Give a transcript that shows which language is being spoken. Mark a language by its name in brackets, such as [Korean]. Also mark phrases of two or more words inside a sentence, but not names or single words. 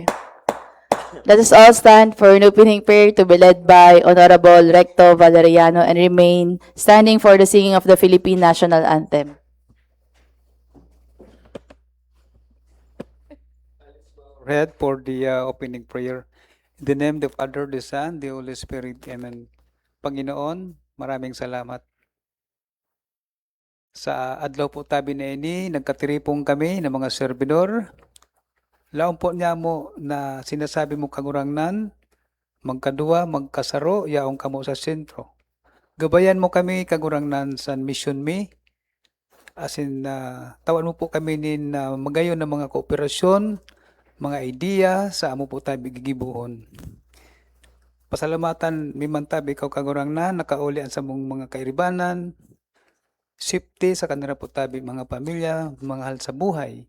[English] Let us all stand for an opening prayer to be led by Honorable Recto Valeriano and remain standing for the singing of the Philippine National Anthem. Read for the opening prayer. In the name of the Father, the Son, the Holy Spirit. Amen. [Filipino] Panginoon, maraming salamat. [Bikol] Sa adlaw po tabi na ini, nagkatiripong kami ng mga servidor. Laon po niya mo na sinasabi mo kagurangnan, magkadua, magkasaro, yaong kamo sa sentro. Gabayan mo kami kagurangnan sa mission me. [English] As in, [Bikol] tawan mo po kami nin magayon ng mga kooperasyon, mga idea sa amo po tabi gigibuhon. Pasalamatan mimantabi ikaw kagurangnan, nakauli sa mong mga kairibanan, safety sa kanila po tabi mga pamilya, mga hal sa buhay.